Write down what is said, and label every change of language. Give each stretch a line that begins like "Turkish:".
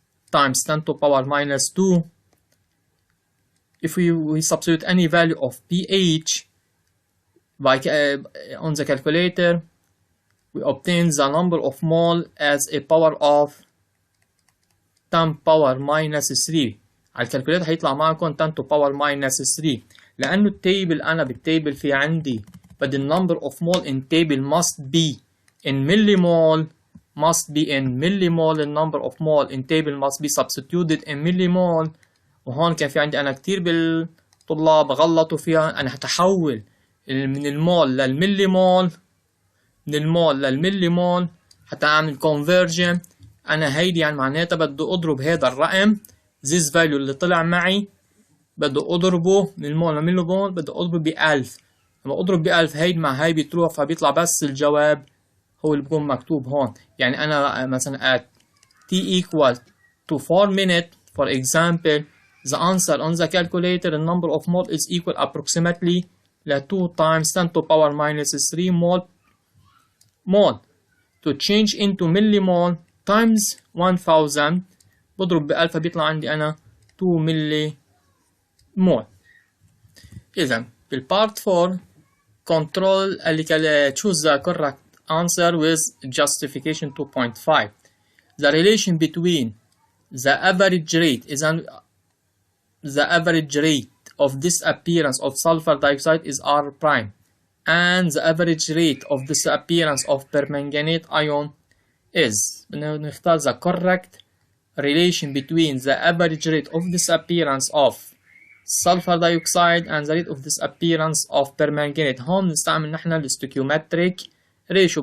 English: times 10 to power minus 2, if we substitute any value of pH by on the calculator, we obtain the number of mole as a power of 10 power minus 3.
Arabic: على الكالكوليتر هيطلع معكم 10
English: to power minus
Arabic: 3. لأنه التيبل أنا بالتيبل في عندي بدي
English: number of mole in table must be in millimole, the number of mole in table must be substituted in millimole.
Arabic: وهون كان في عندي أنا كتير بالطلاب غلطوا فيها. أنا هتحول من المول للمليمول، من المول للمليمول حتى أعمل conversion. أنا هيدي يعني معناتها بدي أضرب هذا الرقم
English: this value
Arabic: اللي طلع معي بدي أضربه من المول للمليمول، بدي أضربه ب1000. لما أضرب ب1000 هيدي مع هاي بتروح فبيطلع بس الجواب هو اللي بيكون مكتوب هون. يعني أنا مثلا
English: at t equal to 4 minutes for example, the answer on the calculator the number of mole is equal approximately ل 2 times 10 to power minus 3 mole. To change into millimole times 1000
Arabic: بضرب ب1000 بيطلع عندي أنا 2 ملي مول. إذا بالبارت
English: 4 control اللي choose the correct answer with justification 2.5. The relation between the average rate the average rate of disappearance of sulfur dioxide is R prime and the average rate of disappearance of permanganate ion is.
Arabic: نختار
English: the correct relation between the average rate of disappearance of sulfur dioxide and the rate of disappearance of permanganate.
Arabic: هون نستعمل نحن ال stoichiometric ratio.